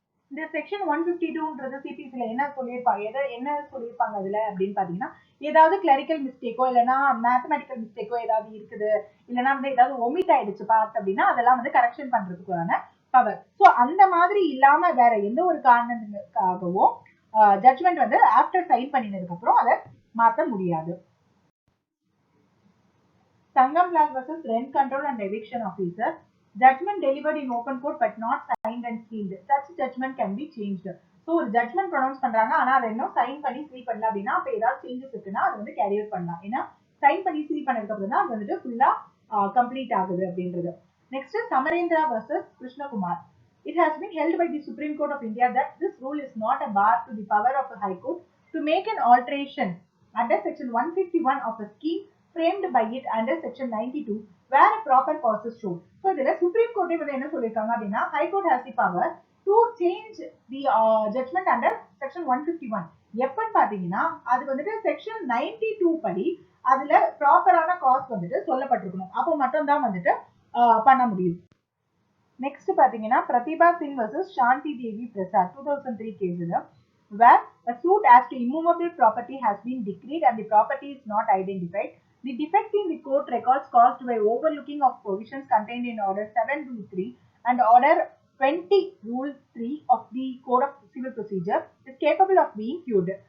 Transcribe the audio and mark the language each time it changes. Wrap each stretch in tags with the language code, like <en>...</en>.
<ta>இந்த செக்ஷன் 152ன்றது சிபிசில என்ன சொல்லியிருப்பாங்க அதுல அப்படின்னு பாத்தீங்கன்னா, ஏதாவது கிளரிக்கல் மிஸ்டேக்கோ இல்லைன்னா மேத்தமெட்டிக்கல் மிஸ்டேக்கோ ஏதாவது இருக்குது, இல்லைன்னா வந்து ஏதாவது ஒமிட் ஆயிடுச்சு பார்த்து அப்படின்னா அதெல்லாம் வந்து கரெக்ஷன் பண்றதுக்கான பவர். ஸோ அந்த மாதிரி இல்லாம வேற எந்த ஒரு காரணத்துக்காகவும் ஜட்ஜ்மெண்ட் வந்து ஆஃப்டர் சைன் பண்ணினதுக்கு அப்புறம் அதை மாற்ற முடியாது.</ta> <en>Sangam Lal versus Rent Control and Eviction Officer. Judgment delivered in open court but not signed and sealed. Such judgment can be changed.</en> <ta>So ஒரு ஜட்மெண்ட் ப்ரொனவுன்ஸ் பண்றாங்க, ஆனா அதை இன்னும் சைன் பண்ணி சீல் பண்ணல அப்படின்னா அப்ப ஏதாவது சேஞ்சஸ் இருக்குன்னா அதை வந்து கேரி அவுட் பண்ணலாம். ஏன்னா சைன் பண்ணி சீல் பண்ணதுக்கு அப்புறம் தான் அது வந்துட்டு ஃபுல்லா கம்ப்ளீட் ஆகுது அப்படின்றது. Next சமரேந்திரா versus Krishnakumar.</ta> <en>It has been held by the Supreme Court of India that this rule is not a bar to the power of the High Court to make an alteration under section 151 of a scheme framed by it under section 92 where a proper cause is shown. So</en> <ta>இதுல Supreme Court வந்து என்ன சொல்லிருக்காங்க அப்படின்னா</ta> <en>High Court has the power to change the judgment under section 151.</en> <ta>எப்பன்னு பாத்தீங்கன்னா அது வந்துட்டு section 92 படி அதுல ப்ராப்பரான காஸ் வந்துட்டு சொல்லப்பட்டிருக்கணும், அப்போ மட்டும் தான் வந்துட்டு பண்ண முடியும். நெக்ஸ்ட் பாத்தீங்கன்னா</ta> <en>Pratibha Singh versus Shanti Devi Prasad 2003 கேஸ்ல where a suit as to immovable property has been decreed and the property is not identified. The defect in the court records caused by overlooking of provisions contained in Order 7 Rule 3 and Order 20 Rule 3 of the Code of Civil Procedure is capable of being cured.</en>